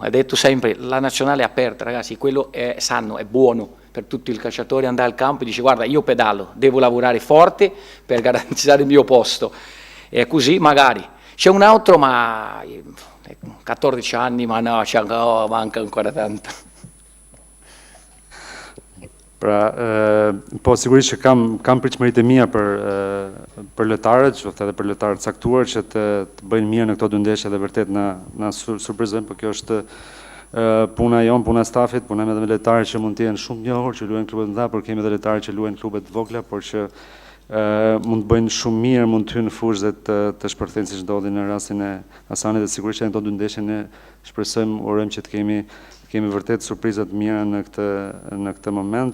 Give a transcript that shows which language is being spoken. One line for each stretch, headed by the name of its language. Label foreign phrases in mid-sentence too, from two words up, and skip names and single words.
Italian: Ho detto sempre, la nazionale è aperta, ragazzi, quello è sano, è buono per tutti i calciatori andare al campo e dice guarda io pedalo, devo lavorare forte per garantire il mio posto. E così magari C'è un altro, ma 14 anni, ma no, manca ancora tanto.
Albanian: Pra, po sigurisht që kam pritshmëritë e mia për lojtarët, qoftë edhe për lojtarët caktuar që të bëjnë mirë në këto dy ndeshje dhe vërtet na surprizojnë, por kjo është puna jon, puna e stafit, punojmë edhe me lojtarë që mund të jenë shumë të njohur, që luajnë klube të mëdha, por kemi edhe lojtarë që luajnë klube të vogla, por që mund të bëjnë shumë mirë, mund të hyjnë në fushë dhe të shpërthejnë siç ndodhi në rastin e Hasanit, dhe sigurisht që në këto dy ndeshje ne shpresojmë, urojmë që të kemi vërtet surprizat mira në këtë moment.